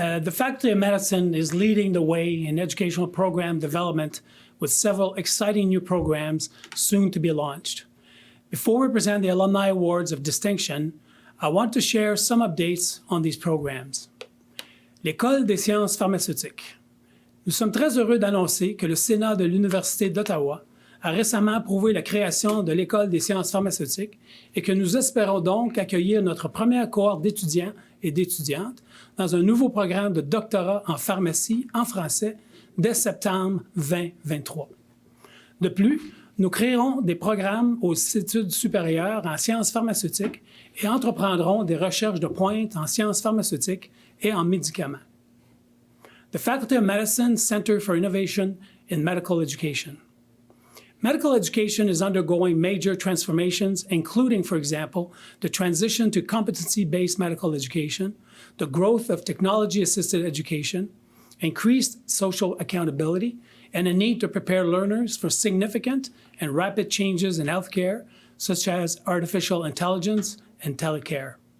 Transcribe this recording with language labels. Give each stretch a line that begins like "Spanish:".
English: The Faculty of Medicine is leading the way in educational program development with several exciting new programs soon to be launched. Before we present the Alumni Awards of Distinction, I want to share some updates on these programs.
French: L'École des sciences pharmaceutiques. Nous sommes très heureux d'annoncer que le Sénat de l'Université d'Ottawa a récemment approuvé la création de l'École des sciences pharmaceutiques et que nous espérons donc accueillir notre première cohorte d'étudiants et d'étudiantes dans un nouveau programme de doctorat en pharmacie en français dès septembre 2023. De plus, nous créerons des programmes aux études supérieures en sciences pharmaceutiques et entreprendrons des recherches de pointe en sciences pharmaceutiques et en médicaments.
English: The Faculty of Medicine Center for Innovation in Medical Education. Medical education is undergoing major transformations, including, for example, the transition to competency-based medical education, the growth of technology-assisted education, increased social accountability, and a need to prepare learners for significant and rapid changes in healthcare, such as artificial intelligence and telecare.